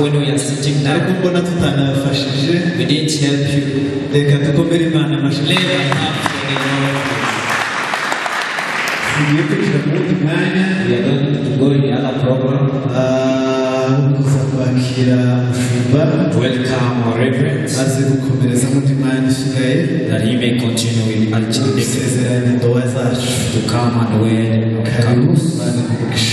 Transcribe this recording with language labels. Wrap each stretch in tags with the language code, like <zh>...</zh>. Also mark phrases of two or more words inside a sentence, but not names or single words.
<en>are sitting</en> <rw>ariko</rw> <en>down.</en> <rw>mbona tutanabafashije</rw> <en>We didn't help you.</en> <rw>reka dukomere Imana amashyi</rw> <en>Let us have for the Lord.</en> <rw>tugiye kwinjira mu wundi mwanya</rw> <en>We are going to go in the other program.</en> <rw>kuza kwakira umushumba</rw> <en>Welcome our reverend,</en> <rw>aze gukomereza undi mwanya usigaye</rw> <en>that he may continue with until the</en> <rw>gusezeranya indowa zacu</rw> <en>to come and wed.</en> <rw>karibu Imana iguhe.</rw>